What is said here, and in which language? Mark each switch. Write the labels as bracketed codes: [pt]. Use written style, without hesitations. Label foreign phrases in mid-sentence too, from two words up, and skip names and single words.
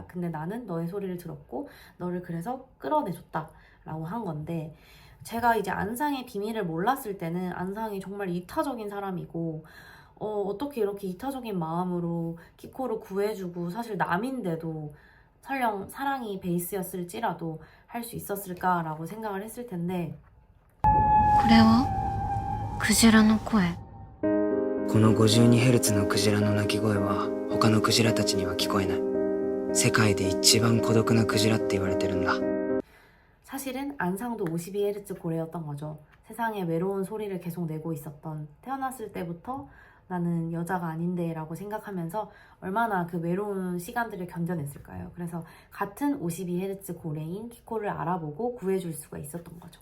[ko] 근데 나는 너의 소리를 들었고 너를 그래서 끌어내줬다 라고 한 건데, 제가 이제 안상의 비밀을 몰랐을 때는 안상이 정말 이타적인 사람이고 어떻게 이렇게 이타적인 마음으로 키코를 구해주고, 사실 남인데도 설령 사랑이 베이스였을지라도 할 수 있었을까라고 생각을 했을 텐데, [ja] これはクジラの声。この 52Hz のクジラの鳴き声は他のクジラたちには聞こえない。世界で一番孤独なクジラって言われてるんだ。 [ko] 사실은 안상도 52Hz 고래였던 거죠. 세상에 외로운 소리를 계속 내고 있었던, 태어났을 때부터 나는 여자가 아닌데 라고 생각하면서 얼마나 그 외로운 시간들을 견뎌냈을까요? 그래서 같은 52Hz 고래인 키코를 알아보고 구해줄 수가 있었던 거죠.